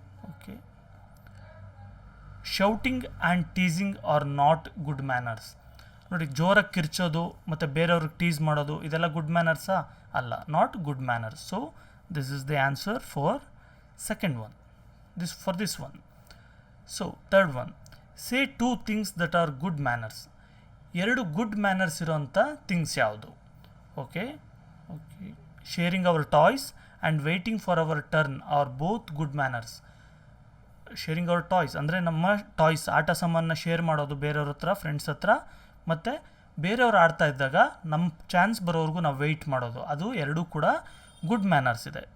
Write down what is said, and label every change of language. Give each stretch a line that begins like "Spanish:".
English: Okay, shouting and teasing are not good manners.
Kannada: ನೋಡಿ, ಜೋರಾಗಿ ಕಿರ್ಚೋದು ಮತ್ತು ಬೇರೆಯವ್ರಿಗೆ ಟೀಸ್ ಮಾಡೋದು, ಇದೆಲ್ಲ ಗುಡ್ ಮ್ಯಾನರ್ಸಾ?
English: ಅಲ್ಲ, not good manners. So this is the answer for second one, this one. So third one, say 2 things that are good manners.
Kannada: 2 good manners ಇರೋಂಥ things ಯಾವುದು?
English: Okay, sharing our toys and waiting for our turn are both good manners. Sharing our toys
Kannada: ಅಂದರೆ ನಮ್ಮ toys, ಆಟ ಸಾಮಾನ share ಮಾಡೋದು ಬೇರೆಯವ್ರ ಹತ್ರ, friends ಹತ್ರ, ಮತ್ತು ಬೇರೆಯವ್ರು ಆಡ್ತಾ ಇದ್ದಾಗ ನಮ್ಮ ಚಾನ್ಸ್ ಬರೋವರೆಗೂ ನಾವು ವೆಯ್ಟ್ ಮಾಡೋದು, ಅದು 2 ಕೂಡ ಗುಡ್ ಮ್ಯಾನರ್ಸ್ ಇದೆ.